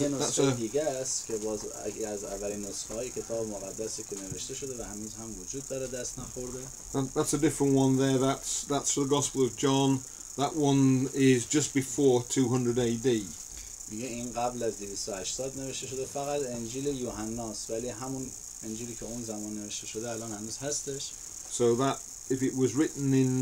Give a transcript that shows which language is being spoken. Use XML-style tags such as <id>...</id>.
<fa>یه نسخه دیگه است که باز از اولین نسخه های کتاب مقدسی که نوشته شده و هنوز هم وجود داره، دست نخورده.</fa> <en>That's a different one there. That's the Gospel of John. That one is just before 200 AD.</en> <fa>میگه این قبل از 280 نوشته شده، فقط انجیل یوحناست، ولی همون انجیلی که اون زمان نوشته شده الان هنوز هستش.</fa> <en>So that if it was written</en>